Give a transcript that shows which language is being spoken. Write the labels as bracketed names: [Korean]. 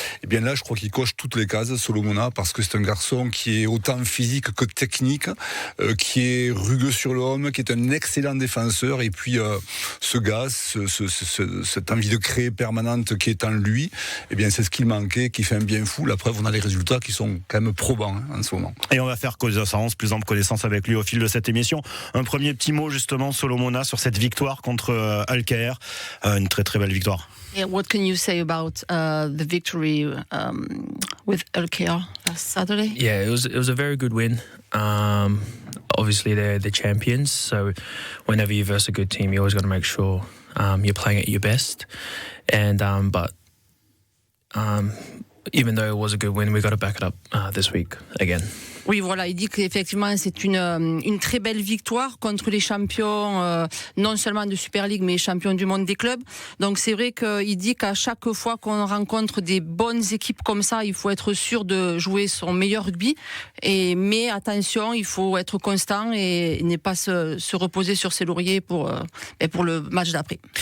[French] Et bien là, je crois qu'il coche toutes les cases, Solomona, parce que c'est un garçon qui est autant physique que technique, qui est rugueux sur l'homme, qui est un excellent défenseur. Et puis, ce gars, cette envie de créer permanente qui est en lui, eh bien, c'est ce qu'il manquait, qui fait un bien fou. La preuve, on a les résultats qui sont quand même probants en ce moment. Et on va faire plus ample connaissance avec lui au fil de cette émission. Un premier petit mot, justement, Solomona, sur cette victoire contre Al Khaer, une très très belle victoire. [English] Yeah, what can you say about the victory with Al Khaer last Saturday? Yeah, it was a very good win. Obviously, they're the champions, so whenever you verse a good team, you always got to make sure you're playing at your best. And but even though it was a good win, we got to back it up this week again. [French] Oui, voilà, il dit qu'effectivement c'est une très belle victoire contre les champions, non seulement de Super League, mais champions du monde des clubs. Donc c'est vrai qu'il dit qu'à chaque fois qu'on rencontre des bonnes équipes comme ça, il faut être sûr de jouer son meilleur rugby. Mais attention, il faut être constant et ne pas se reposer sur ses lauriers pour le match d'après.